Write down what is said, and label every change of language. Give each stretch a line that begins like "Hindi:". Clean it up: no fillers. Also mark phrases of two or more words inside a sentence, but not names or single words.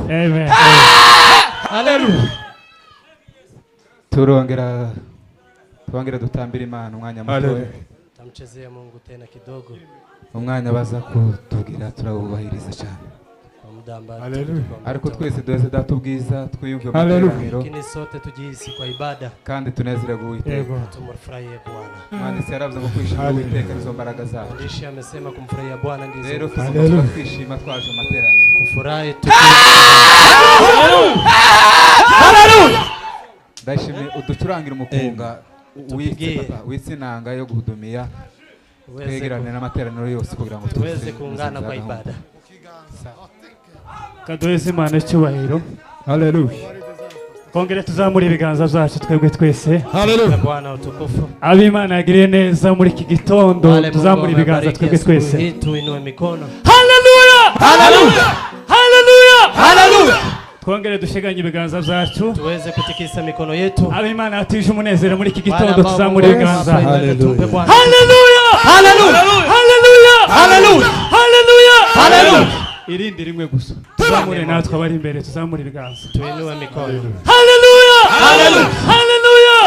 Kinyarwanda: Amen. Hallelujah. Turongera dutambira Imana umwanya muto.
Swahili: Tamchezea Mungu tena kidogo.
Kinyarwanda: Umwanya baza kutubwira turabubahiriza cyane. Hallelujah. Ariko twese duheze datubwiza twiyumve mu materaniro.
Swahili: Lakini sote tujihisi kwa ibada.
Kinyarwanda: Kandi tunezererwe Uwiteka.
Swahili: Tumfurahie Bwana.
Kinyarwanda: Mwanditsi yaravuze ngo kwishima Uwiteka nizo mbaraga zacu.
Swahili: Mwandishi amesema kumfurahia Bwana ndizo.
Kinyarwanda: Rero tuzaba twishima twaje materaniro.
Swahili: Kufurahi Hallelujah.
Kinyarwanda: Ndashimye uducurangira umukunga w'itsinanga yo guhudumiya. Twegerane n'amateraniro yose kugira ngo
Swahili: tuweze kuungana kwa ibada.
Kinyarwanda: Kaduheze Imana icyubahiro. Hallelujah. Kongere tuzamura ibiganza byacu twebwe twese. Hallelujah.
Swahili: Bwana utukufu.
Kinyarwanda: Abimana yagiriye neza muri iki gitondo tuzamura ibiganza twebwe twese.
Swahili: Tuinue mikono. Hallelujah. Hallelujah. Hallelujah. Hallelujah.
Kinyarwanda: Twongere dusheganye ibiganza byacu.
Swahili: Tuweze kutikisa mikono yetu.
Kinyarwanda: Abimana atije umunezero muri iki gitondo tuzamura ibiganza. Hallelujah. Hallelujah. Hallelujah. Hallelujah. Hallelujah. Hallelujah. Irindi rimwe gusa. Tuzamure natwe abari imbere tuzamura ibiganza.
Swahili: Tuinue mikono. Hallelujah. Hallelujah. Hallelujah.